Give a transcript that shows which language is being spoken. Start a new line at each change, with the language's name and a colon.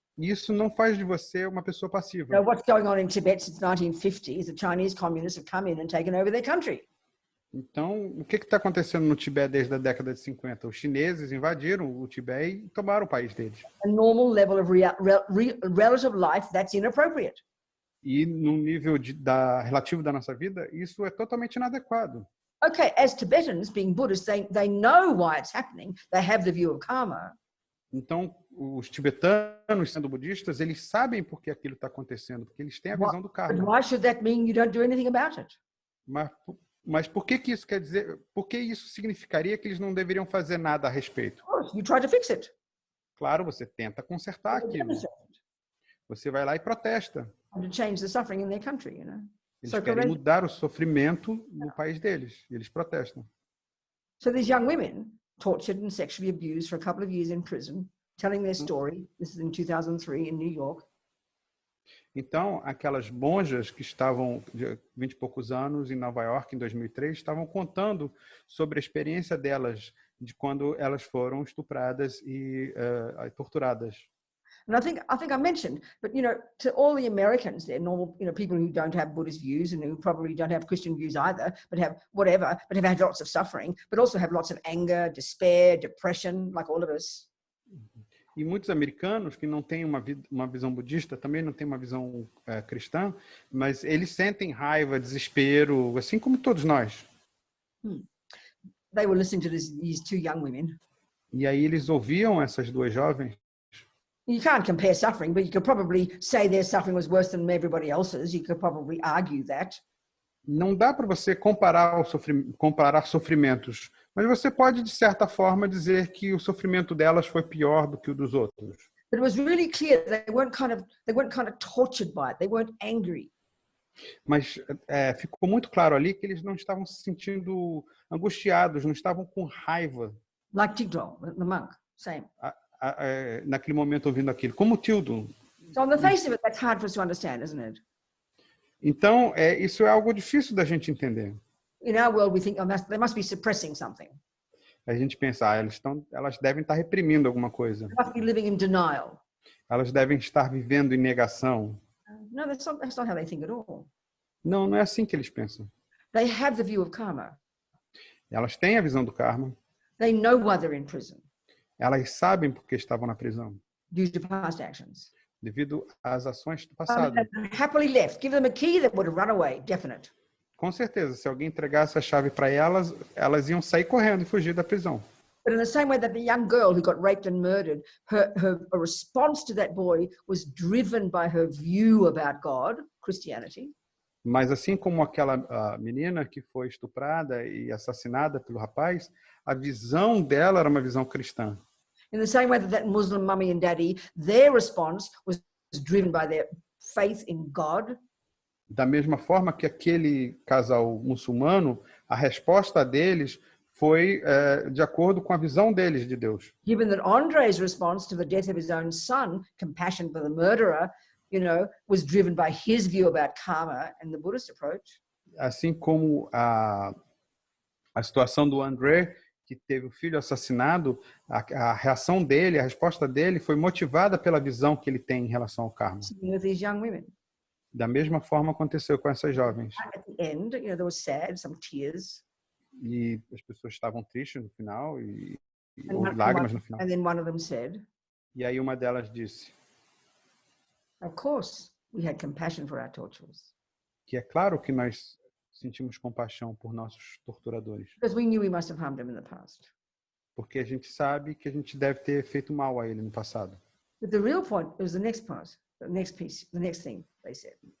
Portuguese: Isso não faz de você uma pessoa passiva.
English: You know, what's going on in Tibet since 1950 is the Chinese communists have come in and taken over their country.
Portuguese: Então, o que está acontecendo no Tibete desde a década de 50? Os chineses invadiram o Tibete e tomaram o país deles.
English: A normal level of relative life, that's inappropriate.
Portuguese: E no nível relativo da nossa vida, isso é totalmente inadequado.
English: Okay, as Tibetans, being Buddhists, they know why it's happening. They have the view of karma.
Portuguese: Então, os tibetanos, sendo budistas, eles sabem por que aquilo está acontecendo, porque eles têm a visão do karma.
English: Why should that mean you don't do anything about it?
Portuguese: Mas por que isso quer dizer? Por que isso significaria que eles não deveriam fazer nada a respeito?
English: Of course, you try to fix it.
Portuguese: Claro, você tenta consertar aquilo. Você vai lá e protesta.
English: To change the suffering in their country, you know.
Portuguese: Eles querem mudar o sofrimento no país deles. E eles protestam.
English: So these young women, tortured and sexually abused for a couple of years in prison, telling their story. This is in 2003 in New York.
Portuguese: Então, aquelas monjas que estavam de 20 e poucos anos em Nova York, em 2003, estavam contando sobre a experiência delas, de quando elas foram estupradas e torturadas.
English: And I think I mentioned, but you know, to all the Americans, they're normal, you know, people who don't have Buddhist views and who probably don't have Christian views either, but have whatever, but have had lots of suffering, but also have lots of anger, despair, depression, like all of us.
Portuguese: E muitos americanos que não têm uma visão budista, também não têm uma visão cristã, mas eles sentem raiva, desespero, assim como todos nós.
English: They were listening to these two young women.
Portuguese: E aí eles ouviam essas duas jovens.
English: You can't compare suffering, but you could probably say their suffering was worse than everybody else's. You could probably argue that.
Portuguese: Não dá para você comparar sofrimentos, mas você pode, de certa forma, dizer que o sofrimento delas foi pior do que o dos outros.
English: But it was really clear they weren't kind of tortured by it. They weren't angry.
Portuguese: Mas ficou muito claro ali que eles não estavam se sentindo angustiados, não estavam com raiva.
English: Like Tigdol, the monk, same.
Portuguese: Naquele momento ouvindo aquilo, como Tildo.
English: So on the face of it, that's hard for us to understand, isn't it?
Portuguese: Então, isso é algo difícil da gente entender.
English: In our world, we think, they must be suppressing something.
Portuguese: A gente pensa, elas devem estar reprimindo alguma coisa.
English: They must be living in denial.
Portuguese: Elas devem estar vivendo em negação.
English: No, that's not how they think at all.
Portuguese: Não, não é assim que eles pensam.
English: They have the view of karma.
Portuguese: Elas têm a visão do karma.
English: They know why they're in prison.
Portuguese: Elas sabem por que estavam na prisão.
English: Due to past actions.
Portuguese: Devido às ações do passado.
English: Happily left. Give them a key that would have run away, definite.
Portuguese: Com certeza, se alguém entregasse a chave para elas, elas iam sair correndo e fugir da prisão.
English: But in the same way that the young girl who got raped and murdered, her response to that boy was driven by her view about God, Christianity.
Portuguese: Mas assim como aquela menina que foi estuprada e assassinada pelo rapaz, a visão dela era uma visão cristã.
English: In the same way that Muslim mummy and daddy, their response was driven by their faith in God.
Portuguese: Da mesma forma que aquele casal muçulmano, a resposta deles foi de acordo com a visão deles de Deus.
English: Given that Andre's response to the death of his own son, compassion for the murderer, you know, was driven by his view about karma and the Buddhist approach.
Portuguese: Assim como a situação do André, que teve o filho assassinado, a reação dele, a resposta dele foi motivada pela visão que ele tem em relação ao karma.
English: Same with these young women.
Portuguese: Da mesma forma aconteceu com essas jovens.
English: At the end, there was sad, some tears.
Portuguese: E as pessoas estavam tristes no final e
English: And
Portuguese: houve lágrimas no final.
English: and then one of them said,
Portuguese: E aí uma delas disse
English: of course, we had compassion for our torturers.
Portuguese: que é claro que nós sentimos compaixão por nossos torturadores,
English: Because we knew we must have harmed him in the past.
Portuguese: porque a gente sabe que a gente deve ter feito mal a ele no passado.
English: But the real point was the next part, the next piece, the next thing they said.